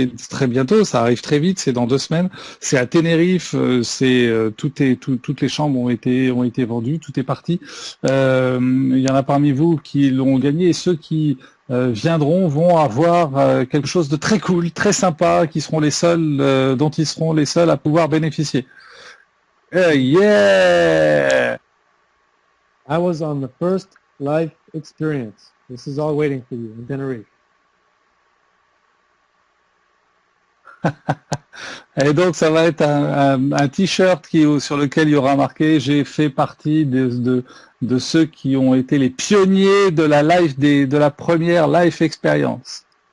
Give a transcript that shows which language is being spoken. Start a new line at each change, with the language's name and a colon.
French: C'est très bientôt, ça arrive très vite, c'est dans 2 semaines. C'est à Tenerife, toutes les chambres ont été vendues, tout est parti. Il y en a parmi vous qui l'ont gagné et ceux qui vont avoir quelque chose de très cool, très sympa, qui seront les seuls, dont ils seront les seuls à pouvoir bénéficier. Yeah!
English: I was on the first life experience. This is all waiting for you in Tenerife.
French: Et donc ça va être un t-shirt sur lequel il y aura marqué j'ai fait partie de ceux qui ont été les pionniers de la première life experience.